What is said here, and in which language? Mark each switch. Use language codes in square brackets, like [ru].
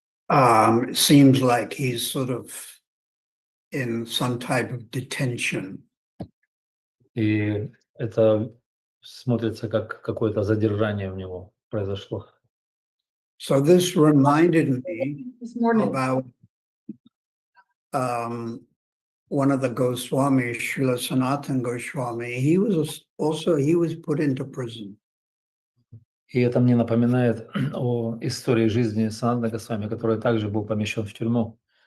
[en] It seems like he's sort of in some type of detention. [ru] И это смотрится как какое-то задержание у него произошло. [en] So this reminded me This morning. about one of the Goswamis, Srila Sanatana Goswami. He was put into prison. [ru] И это мне напоминает о истории жизни Санатана Госвами, который также был помещен в тюрьму.